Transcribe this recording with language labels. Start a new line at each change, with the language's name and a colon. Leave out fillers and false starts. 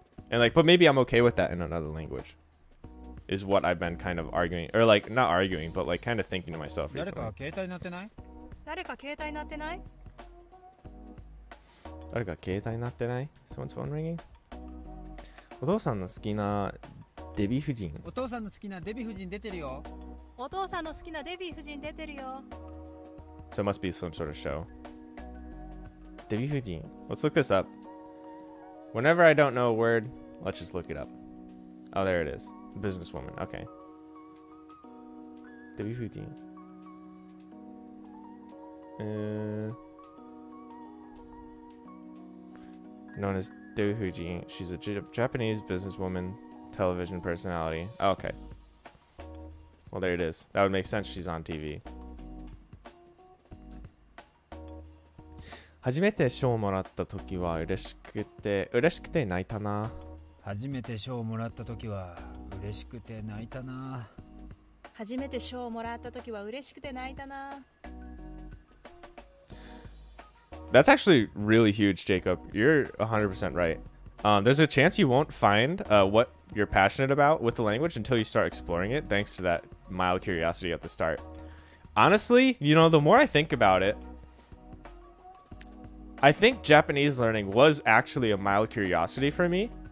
English: And like, but maybe I'm okay with that in another language. Is what I've been kind of arguing, or like not arguing, but like kind of thinking to myself recently.
Japanese: 誰か携帯鳴ってない？誰か携帯鳴ってない？誰か携帯鳴ってない？
English: Someone's phone ringing?
Japanese: お父さんの好きなデヴィ夫人。お父さんの好きなデヴィ夫人出てるよ。お父さんの好きなデヴィ夫人出てるよ。
English: So it must be some sort of show. デヴィ夫人.Let's look this up. Whenever I don't know a word, let's just look it up. Oh, there it is. Businesswoman. Okay.
Japanese: デヴィ夫人.
English: Known as Devi Fuji. She's a Japanese businesswoman, television personality. Oh, okay. Well, there it is. That would make sense. She's on TV.
Japanese: 初めて賞をもらった時は嬉しくて泣いたな。初めて賞をもらった時は嬉しくて泣いたな。初めて賞をもらった時は嬉しくて泣いたな。
English: That's actually really huge, Jacob. You're 100% right. There's a chance you won't find what you're passionate about with the language until you start exploring it, thanks to that mild curiosity at the start. Honestly, you know, the more I think about it, I think Japanese learning was actually a mild curiosity for me.